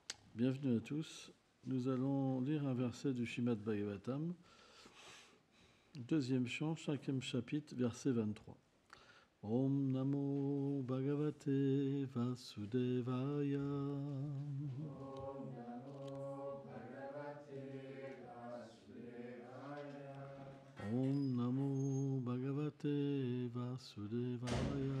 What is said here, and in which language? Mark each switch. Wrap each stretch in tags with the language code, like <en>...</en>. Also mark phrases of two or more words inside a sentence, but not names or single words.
<fr>Bienvenue à tous. Nous allons lire un verset du Srimad Bhagavatam, deuxième chant, cinquième chapitre, verset 23.</fr> <sa>Om Namo Bhagavate Vasudevaya. Om Namo Bhagavate Vasudevaya. Om Namo Bhagavate Vasudevaya.</sa>